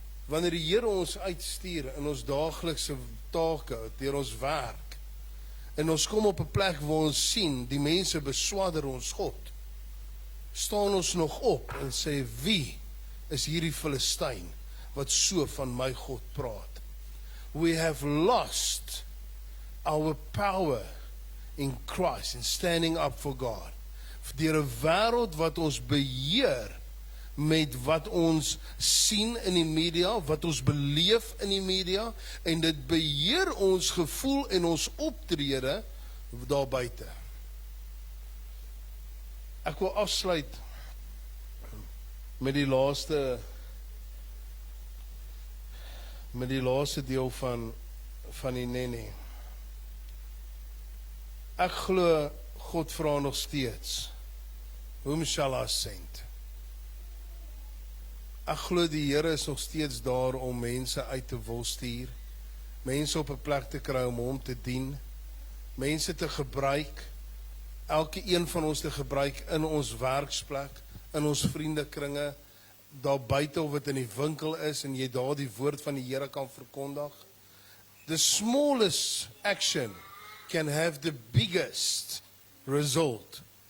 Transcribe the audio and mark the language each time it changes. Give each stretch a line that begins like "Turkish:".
Afrikaans: Wanneer die Here ons uitstuur in ons daaglikse take, deur ons werk, en ons kom op 'n plek waar ons sien, die mense beswadder ons God, staan ons nog op en sê, wie is hierdie Filistyn wat so van my God praat?
English: We have lost our power in Christ, in standing up for God.
Afrikaans: Deur 'n wêreld wat ons beheer met wat ons sien in die media, wat ons beleef in die media, en dit beheer ons gevoel en ons optrede daar buite. Ek wil afsluit met die laaste deel van die Nene. Ek glo God vra nog steeds,
English: whom shall I send?
Afrikaans: Ek glo die Here is nog steeds daar om mense uit te wil stuur, mense op 'n plek te kry om hom te dien, mense te gebruik, elke een van ons te gebruik in ons werksplek, in ons vriendekringe, daar buite of dit in die winkel is en jy daar die woord van die Here kan verkondig.
English: The smallest action can have the biggest result.